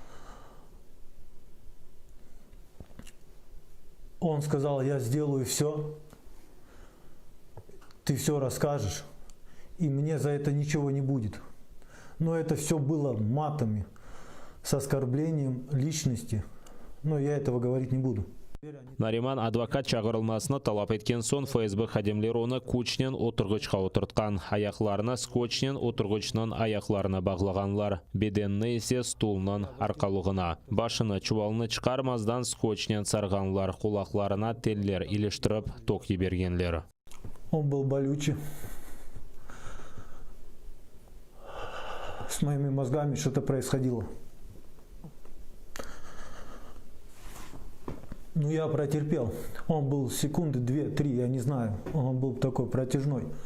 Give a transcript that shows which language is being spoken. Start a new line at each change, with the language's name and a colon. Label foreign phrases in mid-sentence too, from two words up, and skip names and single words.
Russian: Он сказал: я сделаю все, ты все расскажешь, и мне за это ничего не будет. Но это все было матами, с оскорблением личности, но я этого говорить не буду.
Crimean Tatar: Нариман адвокат чағырылмасыны талап еткен сон ФСБ хадимлер оны көчнен отырғычқа отыртқан. Аяқларына скотчнен отырғычнан аяқларына бағлағанлар. Беденні есе стулынан арқалығына. Башыны чувалны чықармаздан скотчнен сарғанлар. Құлақларына теллер илештіріп тоқи бергенлер.
Russian: Он был болючий. С моими мозгами что-то происходило. Ну, я протерпел. Он был секунды 2-3, я не знаю. Он был такой протяжной.